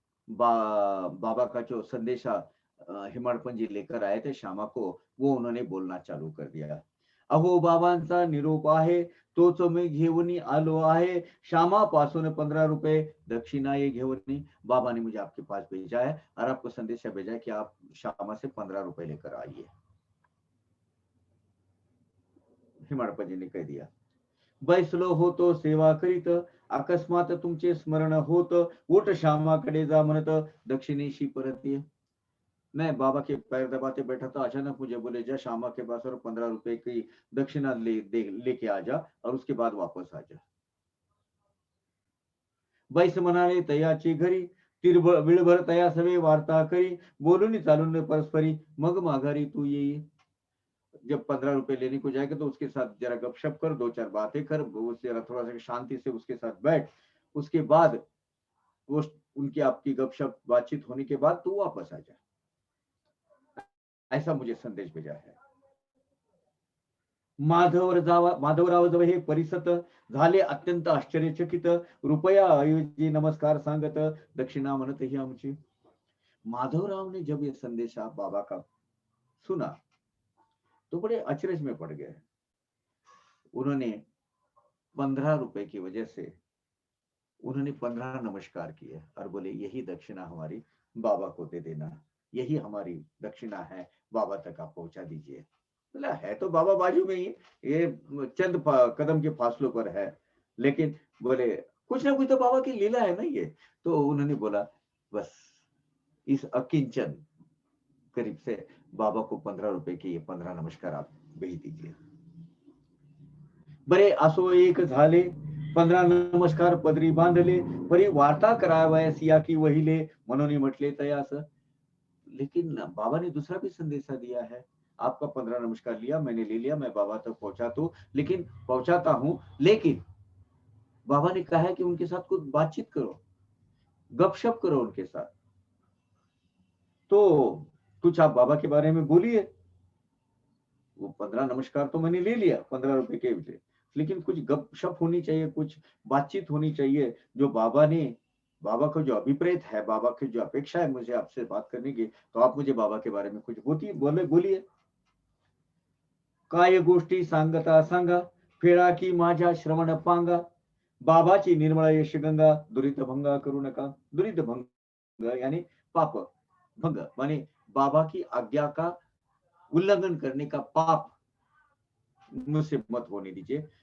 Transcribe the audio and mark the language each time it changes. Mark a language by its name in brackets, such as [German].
[Hindi] बाबा का जो संदेशा हिमाड़पन जी लेकर आए थे श्यामा को, वो उन्होंने बोलना चालू कर दिया. [Marathi] अहो बाबांचा निरोप आहे, तोच मी घेऊन आलो आहे. श्यामा पासून 15 रुपए दक्षिणा ये घेऊन. [Hindi] बाबा ने मुझे आपके पास भेजा है और आपको संदेशा भेजा है कि आप श्यामा से 15 रुपए लेकर आइए. हिमाड़पन जी ने कह दिया. [Marathi] बैसलो होतो सेवा करीत, अकस्मात तुमचे स्मरण होत, उठ श्यामाकडे जा म्हणत दक्षिणेशी परत ये. [Hindi] मैं बाबा के पैर दबाते बैठा था, अचानक मुझे बोले जा श्यामा के पास और 15 रुपए की दक्षिणा लेके आ जा और उसके बाद वापस आ जा. [Marathi] बैस म्हणाले तयाची घरी, विळभर तया सवे वार्ता करी, बोलून चालून परस्परी, मग माघारी तू येई. [Hindi] जब 15 रुपए लेने को जाएगा तो उसके साथ जरा गपशप कर, 2-4 बातें कर, जरा थोड़ा सा शांति से उसके साथ बैठ. उसके बाद वो उनकी आपकी गपशप बातचीत होने के बाद तू वापस आ जा. ऐसा मुझे संदेश भेजा है. [Marathi] माधवराव जवळ हे परिसत झाले अत्यंत आश्चर्यचकित. रुपया ऐवजी नमस्कार सांगत दक्षिणा म्हणत ही आमची. [Hindi] माधवराव ने जब ये संदेशा बाबा का सुना तो बड़े अचरज में पड़ गए. उन्होंने 15 रुपए की वजह से उन्होंने 15 नमस्कार किए और बोले यही दक्षिणा हमारी बाबा को दे देना, यही हमारी दक्षिणा है, बाबा तक आप पहुंचा दीजिए. बोला है तो बाबा बाजू में ही, ये चंद कदम के फासलों पर है, लेकिन बोले कुछ ना कुछ तो बाबा की लीला है ना ये. तो उन्होंने बोला बस इस अकिंचन करीब से बाबा को 15 रुपए के ये 15 नमस्कार आप भेज दीजिए। [Marathi] बरे असो एक झाले 15 नमस्कार पदरी बांधले, परी वार्ता करावयास या की वहिले, म्हणून म्हटले तयास। [Hindi] लेकिन बाबा ने दूसरा भी संदेशा दिया है, आपका 15 नमस्कार लिया, मैंने ले लिया, मैं बाबा तक पहुंचाता हूं, लेकिन बाबा ने कहा है कि उनके साथ कुछ बातचीत करो, गपशप करो उनके साथ। तो कुछ आप बाबा के बारे में बोलिए। वो 15 नमस्कार तो मैंने ले लिया 15 रुपए के लिए, लेकिन कुछ गपशप होनी चाहिए, कुछ बातचीत होनी चाहिए, जो बाबा का जो अभिप्रेत है, बाबा की जो अपेक्षा है मुझे आपसे बात करने की, तो आप मुझे बाबा के बारे में कुछ बोलिए। [Marathi] काय गोष्टी सांगता सांगा, फेरा की माझ्या श्रवण पांगा, बाबाची निर्मळ यश गंगा, दुरित भंगा करू नका। [Hindi] दुरित भंग यानी पाप भंग, माने बाबा की आज्ञा का उल्लंघन करने का पाप मुझसे मत होने दीजिए।